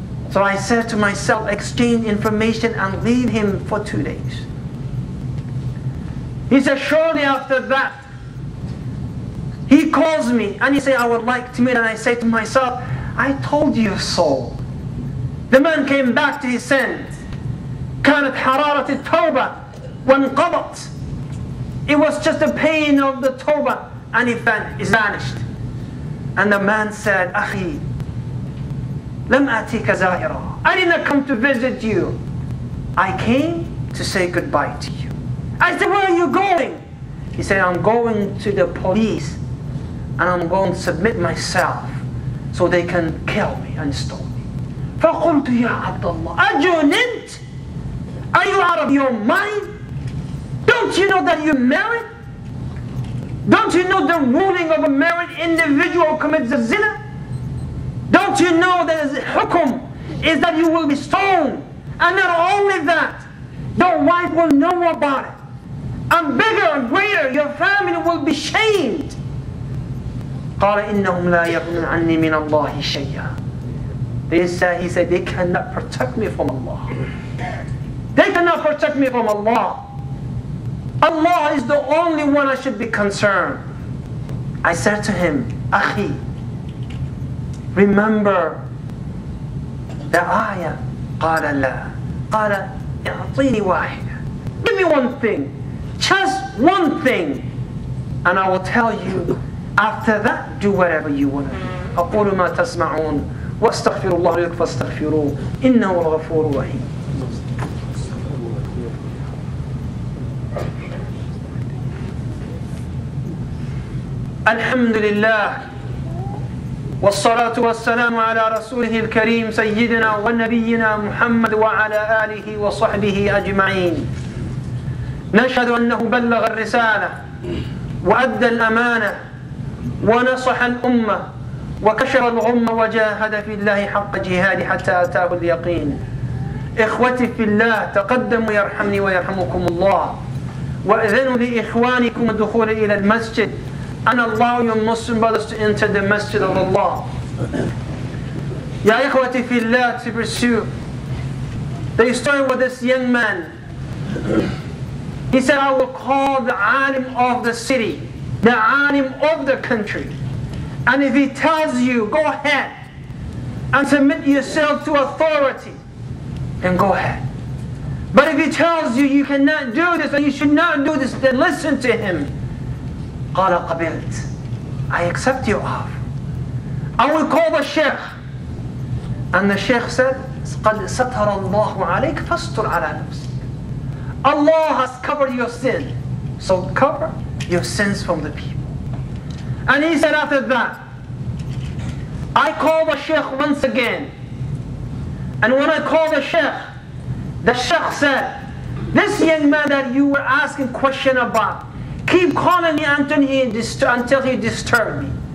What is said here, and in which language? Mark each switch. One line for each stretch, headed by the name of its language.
English: So I said to myself, exchange information and leave him for 2 days. He said, shortly after that, he calls me and he said, I would like to meet. And I say to myself, I told you so. The man came back to his sins.
Arabic: كانت حرارة التوبة وانقضت.
English: It was just the pain of the tawbah and it vanished. And the man said,
Arabic: أخي لم أتيك زائرا.
English: I did not come to visit you. I came to say goodbye to you. I said, where are you going? He said, I'm going to the police and I'm going to submit myself so they can kill me and stone me.
Arabic: فقلت يا عبد الله أجننت?
English: Are you out of your mind? Don't you know that you're married? Don't you know the ruling of a married individual who commits a zina? Don't you know that the hukum is that you will be stoned? And not only that, the wife will know about it. And bigger and greater, your family will be shamed.
Arabic: قال إنهم لا يغنون عني من الله شيئا.
English: He said, they cannot protect me from Allah. They cannot protect me from Allah. Allah is the only one I should be concerned. I said to him, Akhi, remember the ayah.
Arabic: قال لا. قال اعطيني واحدة.
English: Give me one thing. Just one thing. And I will tell you, after that, do whatever you want to do.
Arabic: أقول ما تسمعون واستغفر الله لكم فاستغفروه إنه الغفور الرحيم. الحمد لله والصلاة والسلام على رسوله الكريم سيدنا ونبينا محمد وعلى آله وصحبه أجمعين. نشهد أنه بلغ الرسالة وأدى الأمانة ونصح الأمة وكشف الغمة وجاهد في الله حق جهاده حتى أتاه اليقين. إخوتي في الله، تقدموا يرحمني ويرحمكم الله، وأذنوا لإخوانكم الدخول إلى المسجد,
English: and allow your Muslim brothers to enter the masjid of Allah.
Arabic: Ya ikhwati fillah,
English: to pursue the story with this young man. He said, I will call the alim of the city, the alim of the country, and if he tells you, go ahead and submit yourself to authority, then go ahead. But if he tells you you cannot do this or you should not do this, then listen to him.
Arabic: قال قبلت,
English: I accept your offer. I will call the sheikh. And the sheikh said,
Arabic: قد ستر الله عليك فاستر على نفسك.
English: Allah has covered your sin, so cover your sins from the people. And he said after that, I called the sheikh once again. And when I called the sheikh said, this young man that you were asking question about, keep calling me until he disturbed me.